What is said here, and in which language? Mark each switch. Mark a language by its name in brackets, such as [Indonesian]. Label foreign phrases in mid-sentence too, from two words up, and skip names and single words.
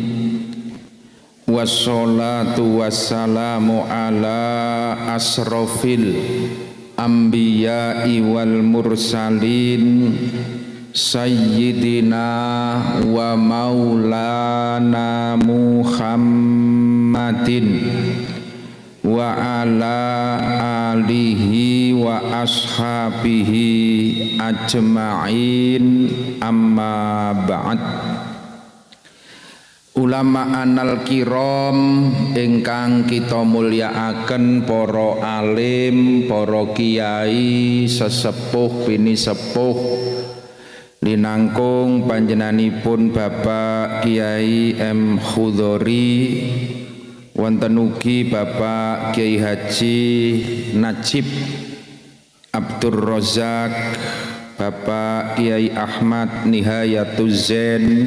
[Arabic] والصلاة والسلام على أشرف الأنبياء والمرسلين سيدنا ومولانا محمد وعلى آله وأصحابه أجمعين، أما بعد. [Javanese] Ulama anal kiram ingkang kita mulyakaken, para alim, para kiai, sesepuh bini sepuh, linangkung panjenenganipun Bapak Kiai M Khudhori, wonten ugi Bapak Kiai Haji Najib Abdur Razak, Bapak Kiai Ahmad Nihayatuz Zain,